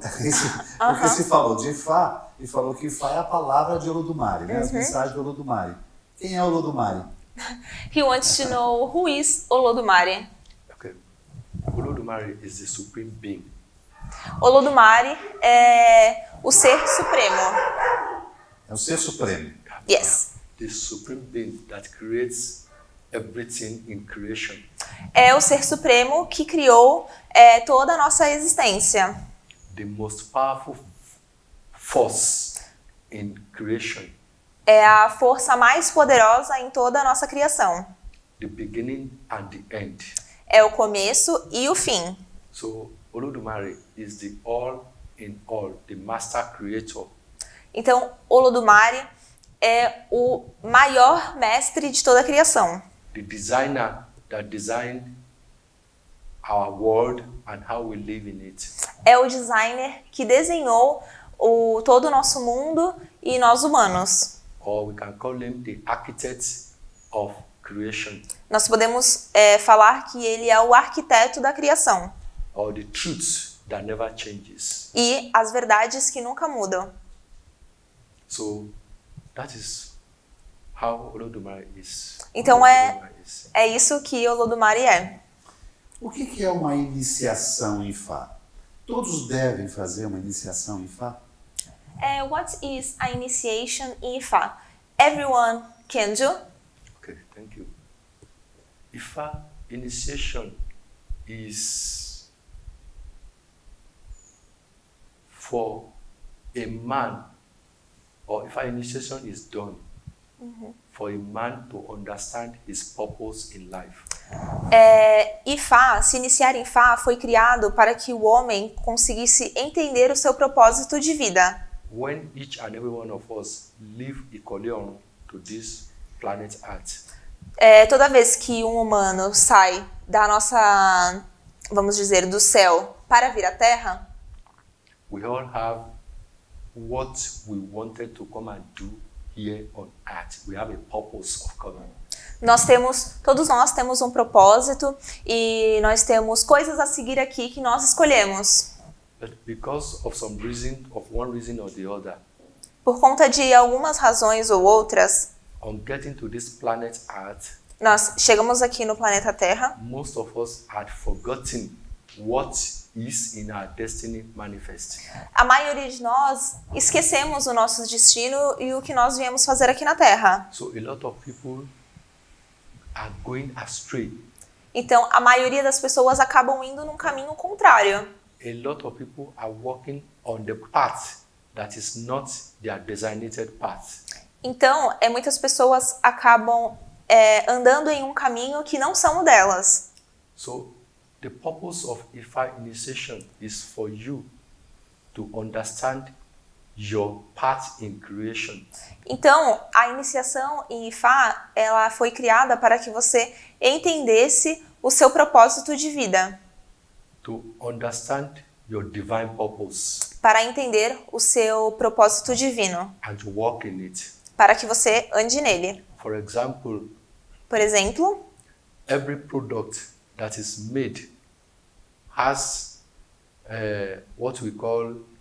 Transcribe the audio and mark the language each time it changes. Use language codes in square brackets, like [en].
[pt] Porque se falou de Ifá e falou que Ifá é a palavra de Olodumare, né? As mensagens de Olodumare. Quem é Olodumare? [en] He wants to know who is Olodumare. Okay. Olodumare is the supreme being. [pt] Olodumare é o ser supremo. É o Ser Supremo. [en] Yes. the supreme being that creates everything in creation. [pt] É o ser supremo que criou toda a nossa existência. [en] The most powerful force in creation. [pt] É a força mais poderosa em toda a nossa criação. [en] The beginning and the end. [pt] É o começo e o fim. [en] So Olodumare is the all in all, the master creator. [pt] Então, Olodumare é o maior mestre de toda a criação. [en] The designer that designed our world and how we live in it. [pt] É o designer que desenhou todo o nosso mundo e nós humanos. [en] Or we can call him the architect of creation. [pt] Nós podemos falar que ele é o arquiteto da criação. [en] Or the truth that never changes. [pt] E as verdades que nunca mudam. [en] So that is how Olodumare is. [pt] Então [en] Olodumare is. [pt] é isso que Olodumare é. O que é uma iniciação em Fá? Todos devem fazer uma iniciação em Fá? [en] What is a initiation in Ifa? Everyone can do. Okay, thank you. Ifa initiation is for a man, or Ifa initiation is done for a man to understand his purpose in life. [pt] Ifá, se iniciar em Fá, foi criado para que o homem conseguisse entender o seu propósito de vida. [en] When each and every one of us live equally on to this planet Earth, [pt] Toda vez que um humano sai da nossa, vamos dizer, do céu para vir à Terra, [en] we all have what we wanted to come and do here on Earth. We have a purpose of coming. [pt] todos nós temos um propósito e nós temos coisas a seguir aqui que nós escolhemos. [en] But because of some reason, of one reason or the other, [pt] Por conta de algumas razões ou outras, [en] on getting to this planet Earth, [pt] nós chegamos aqui no planeta Terra. [en] most of us had forgotten what is in our destiny manifest. [pt] A maioria de nós esquecemos o nosso destino e o que nós viemos fazer aqui na Terra. [en] So a lot of people are going astray. [pt] Então, a maioria das pessoas acabam indo num caminho contrário. [en] A lot of people are walking on the path that is not their designated path. [pt] Então, muitas pessoas acabam andando em um caminho que não são o delas. [en] So the purpose of Ifa initiation is for you to understand your path in creation. [pt] Então, a iniciação em Ifá, ela foi criada para que você entendesse o seu propósito de vida, [en] To understand your divine purpose [pt] para entender o seu propósito divino, [en] and to walk in it. [pt] para que você ande nele. [en] For example, [pt] Por exemplo, [en] every product that is made has what we call